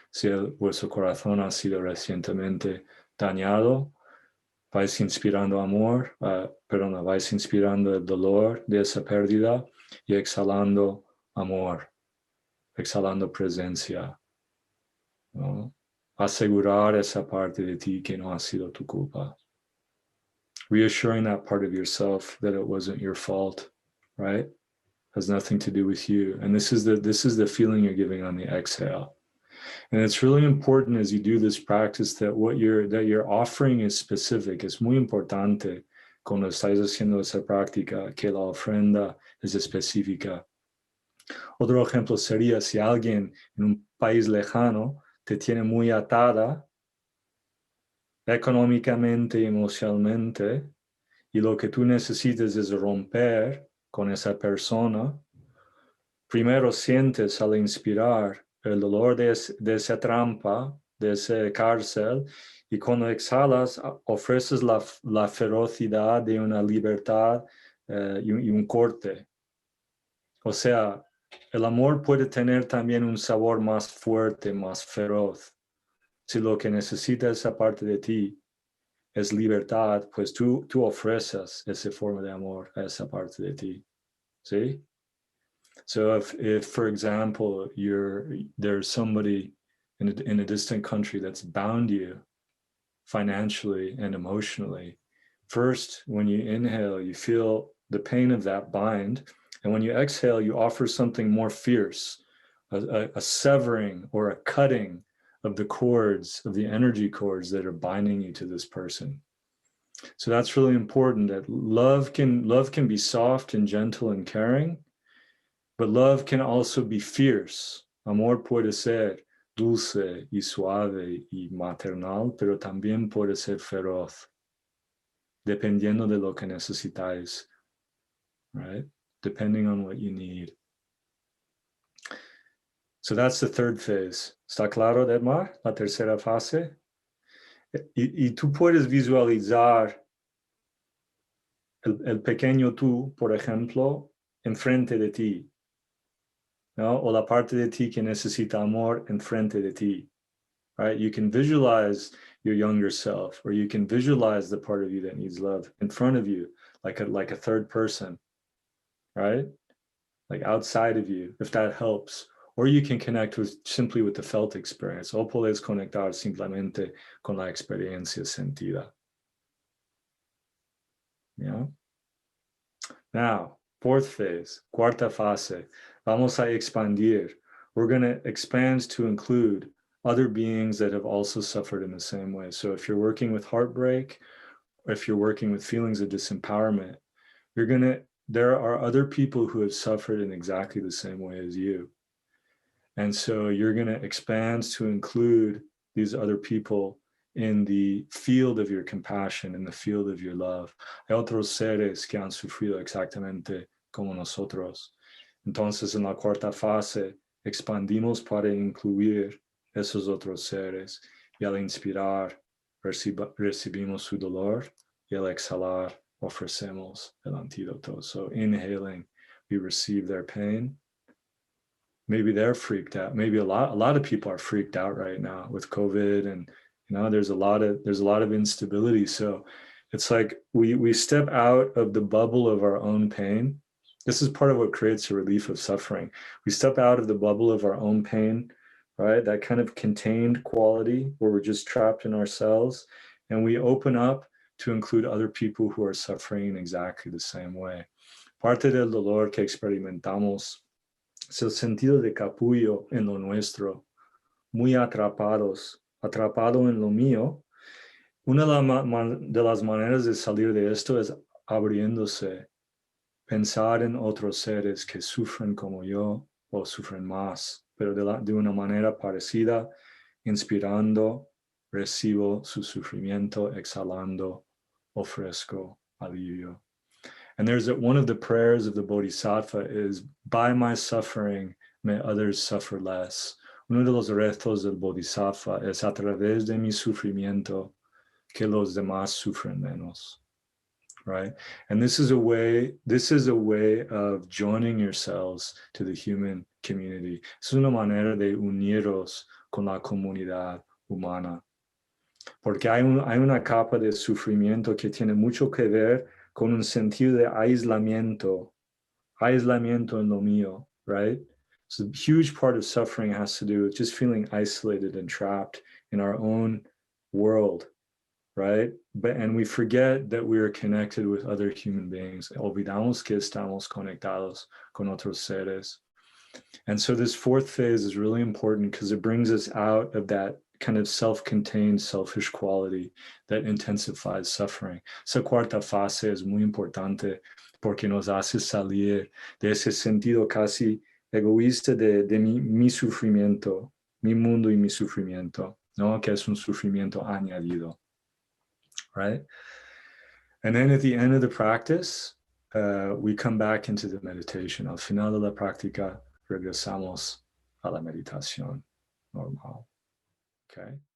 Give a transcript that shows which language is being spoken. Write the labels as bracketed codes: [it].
[es] Si vuestro corazón ha sido recientemente dañado, vais inspirando amor, vais inspirando el dolor de esa pérdida y exhalando amor, exhalando presencia, ¿no? Asegurar esa parte de ti que no ha sido tu culpa. [en] Reassuring that part of yourself that it wasn't your fault, right? Has nothing to do with you. And this is the feeling you're giving on the exhale. And it's really important as you do this practice that what you're offering is specific. Es muy importante cuando estáis haciendo esa práctica que la ofrenda es específica. [es] Otro ejemplo sería si alguien en un país lejano te tiene muy atada económicamente y emocionalmente, y lo que tú necesitas es romper con esa persona. Primero sientes al inspirar el dolor de esa trampa, de esa cárcel, y cuando exhalas ofreces la ferocidad de una libertad y un corte. O sea, el amor puede tener también un sabor más fuerte, más feroz. Si lo que necesita esa parte de ti es libertad, pues tú ofreces esa forma de amor a esa parte de ti. ¿Sí? [en] So if for example, there's somebody in a distant country that's bound you financially and emotionally, first, when you inhale, you feel the pain of that bind. And when you exhale, you offer something more fierce, a severing or a cutting of the cords, of the energy cords that are binding you to this person. So that's really important, that love can be soft and gentle and caring, but love can also be fierce. [es] Amor puede ser dulce y suave y maternal, pero también puede ser feroz, dependiendo de lo que necesitáis, [en] right? Depending on what you need. So that's the third phase. [es] ¿Está claro, Edmar? La tercera fase. Y tú puedes visualizar el pequeño tú, por ejemplo, enfrente de ti, ¿no? O la parte de ti que necesita amor enfrente de ti, [en] right? You can visualize your younger self, or you can visualize the part of you that needs love in front of you, like a third person, right? Like outside of you, if that helps. Or you can connect simply with the felt experience. [es] O puedes conectar simplemente con la experiencia sentida. [en] Yeah. Now, fourth phase, [es] cuarta fase. Vamos a expandir. [en] We're going to expand to include other beings that have also suffered in the same way. So if you're working with heartbreak, or if you're working with feelings of disempowerment, there are other people who have suffered in exactly the same way as you. And so you're going to expand to include these other people in the field of your compassion, in the field of your love. [es] Hay otros seres que han sufrido exactamente como nosotros. Entonces, en la cuarta fase, expandimos para incluir esos otros seres. Y al inspirar, recibimos su dolor. Y al exhalar, ofrecemos el antídoto. [en] So inhaling, we receive their pain. Maybe they're freaked out. Maybe a lot of people are freaked out right now with COVID, and there's a lot of instability. So it's like we step out of the bubble of our own pain. This is part of what creates a relief of suffering. We step out of the bubble of our own pain, right? That kind of contained quality where we're just trapped in ourselves, and we open up to include other people who are suffering in exactly the same way. [es] Parte del dolor que experimentamos es el sentido de capullo en lo nuestro, muy atrapado en lo mío. Una de las maneras de salir de esto es abriéndose, pensar en otros seres que sufren como yo o sufren más, pero de una manera parecida, inspirando, recibo su sufrimiento, exhalando, ofrezco alivio. [en] And there's one of the prayers of the Bodhisattva is, by my suffering, may others suffer less. [es] Uno de los retos del Bodhisattva es, a través de mi sufrimiento, que los demás sufren menos. [en] Right? And this is a way of joining yourselves to the human community. [es] Es una manera de uniros con la comunidad humana. Porque hay una capa de sufrimiento que tiene mucho que ver con un sentido de aislamiento en lo mío, [en] right? So a huge part of suffering has to do with just feeling isolated and trapped in our own world, right? And we forget that we are connected with other human beings. [es] Olvidamos que estamos conectados con otros seres. [en] And so this fourth phase is really important because it brings us out of that kind of self-contained, selfish quality that intensifies suffering. [es] Esa cuarta fase es muy importante porque nos hace salir de ese sentido casi egoísta de mi sufrimiento, mi mundo y mi sufrimiento, ¿no? Que es un sufrimiento añadido, [en] right? And then at the end of the practice, we come back into the meditation. [es] Al final de la práctica, regresamos a la meditación normal. Okay.